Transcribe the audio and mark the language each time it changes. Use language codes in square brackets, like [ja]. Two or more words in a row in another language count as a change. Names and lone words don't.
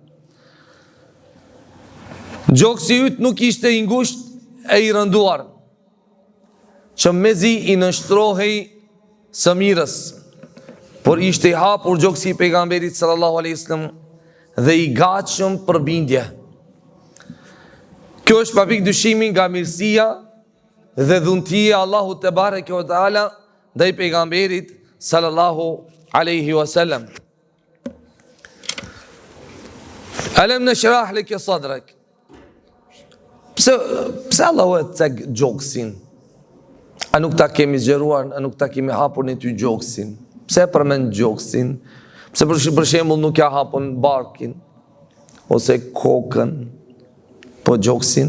[sq] Gjoksi yt nuk ishte i ngushtë e i rënduar, që mezi i nështrohej së mirës, por ishte i hapur gjoksi i pejgamberit [ar] صلى الله عليه وسلم [sq] dhe i gatshëm për bindje. Kjo është pa pikë dyshimi nga mirësia dhe dhuntia Allahu [ar] تبارك وتعالى [sq] ndaj pejgamberit [ar] صلى الله عليه وسلم. ألم نشرح لك صدرك. [sq] Pse Allahu e cek gjoksin? A nuk ta kemi zgjeruar, a nuk ta kemi hapur në ty gjoksin? Pse përmend gjoksin? Pse për shembull nuk ja hapon barkin ose kokën, po gjoksin?